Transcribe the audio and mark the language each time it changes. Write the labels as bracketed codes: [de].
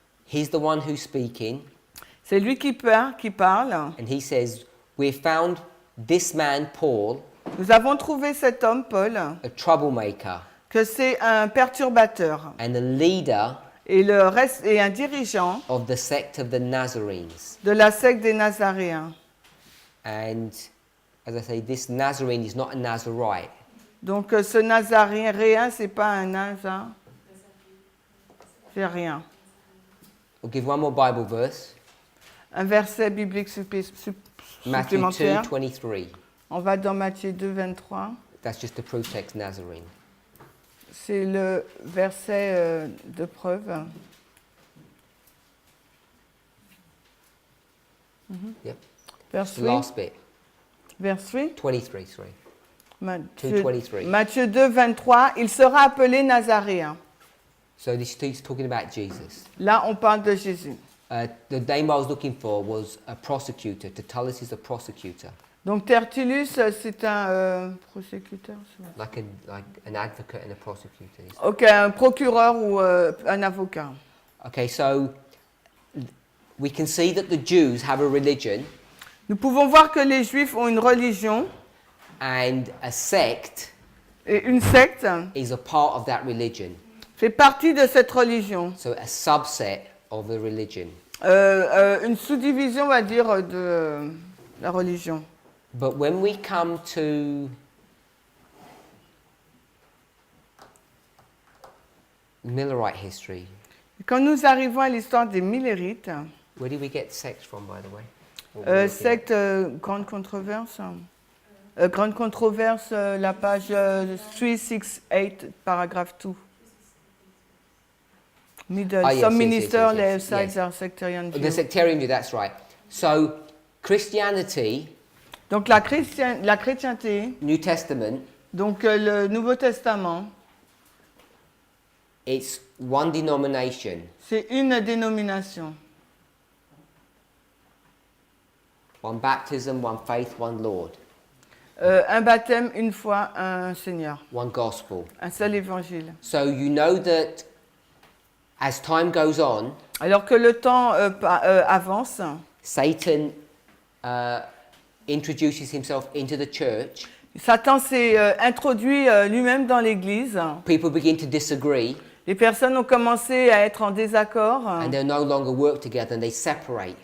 [en] he's the one who's speaking, [fr] c'est lui qui parle. [en] and he says, "We found this man, Paul, [fr] Nous avons trouvé cet homme, Paul, [en] a troublemaker [fr] que c'est un perturbateur [en] and a leader [fr] et un dirigeant [en] of the sect of the Nazarenes." [fr] de la secte des Nazaréens. [en] And as I say, this Nazarene is not a Nazarite. [fr] Donc ce Nazaréen, c'est pas un Nazar, c'est rien. [en] We'll give one more Bible verse, [fr] Un verset biblique [en] Matthew [fr] supplémentaire. [en] 2:23. [fr] On va dans Matthieu 2, 23. [en] That's just the proof text Nazarene. [fr] c'est le verset de preuve. [en] Yep. Verse The 3. last bit. Verse 3. 23, sorry. [fr] Matthieu, [en] 2:23. [fr] Matthieu 2, 23. Il sera appelé Nazaréen. [en] So this is talking about Jesus. [fr] Là, on parle de Jésus. [en] The name I was looking for was a prosecutor. Tertullus is a prosecutor, [fr] Donc Tertullus, c'est un prosécuteur. [en] like an advocate and a prosecutor. [fr] Ok, un procureur ou un avocat. [en] Okay, so we can see that the Jews have a religion [fr] Nous pouvons voir que les Juifs ont une religion [en] and a sect [fr] et une secte [en] is a part of that religion. [fr] fait partie de cette religion. [en] So a subset of the religion. [fr] Une sous-division, on va dire, de la religion. [en] But when we come to Millerite history, [fr] Quand nous arrivons à l'histoire des Millérites, [en] where did we get sects from, by the way? What were we looking at? [fr] secte Grande Controverse, Grande Controverse, la page 368, paragraphe 2. [en] Middle. Ah, yes, Some yes, yes, ministers, yes, their yes. sides are sectarian The view. sectarian view, that's right. So Christianity, [fr] Donc la chrétienté, [en] New Testament, [fr] donc le Nouveau Testament, [en] it's one denomination. [fr] c'est une dénomination. [en] One baptism, one faith, one Lord. [fr] Un baptême, une foi, un Seigneur. [en] One gospel. [fr] Un seul évangile. [en] So you know that as time goes on, [fr] Alors que le temps avance, [en] Satan introduces himself into the church. [fr] Satan s'est introduit lui-même dans l'Église. [en] People begin to disagree [fr] Les personnes ont commencé à être en désaccord [en] and they no longer work together and they separate.